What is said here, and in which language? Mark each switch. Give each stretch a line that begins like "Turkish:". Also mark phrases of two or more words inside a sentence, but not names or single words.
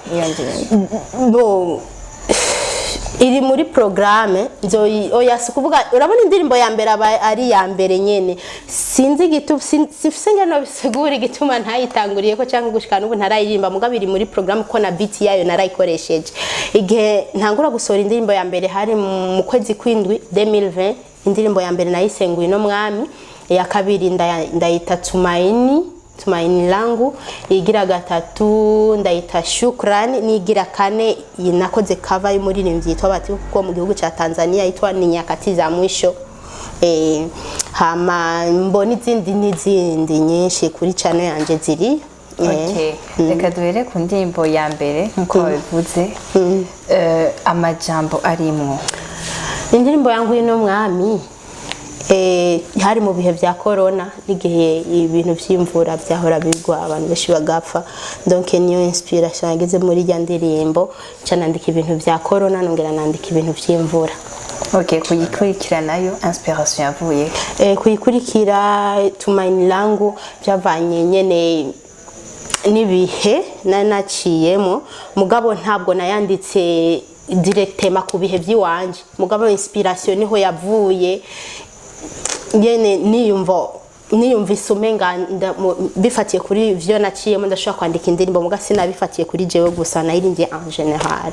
Rundi: no iri muri programme oya kuvuga urabona indirimbo ya mbere ari ya mbere nyene, sinzi sifise no bisigura igituma ntayitanguriye ko cyangwa gushika n'ubu ntarayirimba, mugabo iri muri programme ko na beat yayo narayikoresheje. Igihe ntangura gusohora indirimbo ya mbere hari mu kwezi kw'indwi 2020, indirimbo ya mbere nayisenguye no mwami, ya kabiri ndayita tumaini langu, igira gatatu ndayita shukrani, nigira kane nakoze cover y'umuririmbyi yitwa bati kuko mu gihugu cya Tanzania yitwa ni nyakati za mwisho. Hama mbona n'izindi nyinshi kuri channel yanje ziri. Okay, reka duhere ku ndirimbo ya mbere nkuko wabivuze, amajambo arimo indirimbo yangu ino mwami. Hari mu bihe vya corona, n'igihe ibintu vy'imvura vyahora bigwa abantu benshi bagapfa, donc niyo inspiration yageze muri ya ndirimbo, canandika ibintu vya corona nongera nandika ibintu vy'imvura. Okay, kuyikurikira nayo inspiration yavuye kuyikurikira tumaini langu byavanye nyene nibihe nanaciyemo, mugabo ntabwo nayanditse directement ku bihe by'iwanje, mugabo inspiration niho yavuye nyene niyumva isumenga bifatiye kuri vyo naciyemo, ndashaka kwandika indirimbo muga sinabifatiye kuri jewe gusa, nayirimbye
French: en general.